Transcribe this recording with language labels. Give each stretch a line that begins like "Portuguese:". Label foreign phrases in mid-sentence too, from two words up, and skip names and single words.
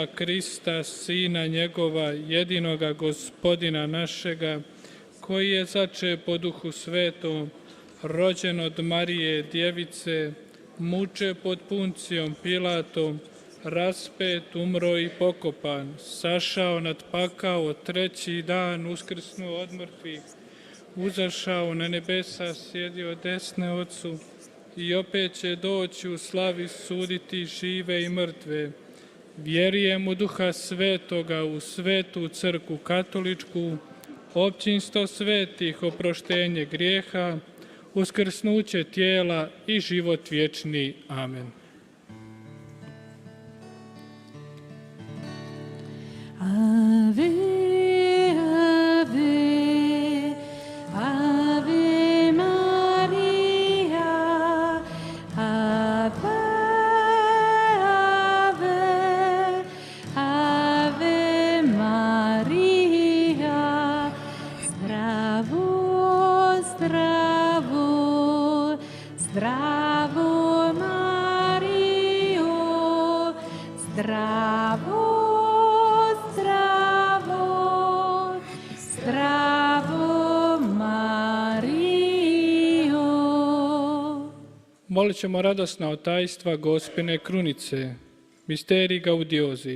Croatian: Krista, Sina njegova, jedinoga Gospodina našega, koji je začeo po Duhu Svetom, rođen od Marije Djevice, muče pod Puncijom Pilatom, raspet, umro i pokopan, sašao nad pakao, treći dan uskrsnuo od mrtvih, uzašao na nebesa, sjedio desne Otcu i opet će doći u slavi suditi žive i mrtve. Vjerujem u Duha Svetoga, u Svetu Crkvu Katoličku, općinstvo svetih, oproštenje grijeha, uskrsnuće tijela i život vječni. Amen.
Latin: Ave, ave, ave Maria, ave, ave, ave Maria,
Croatian: zdravo, zdravo, zdravo Mario, zdravo. Molit ćemo radosna otajstva Gospine krunice,
Latin: misterij gaudiozi.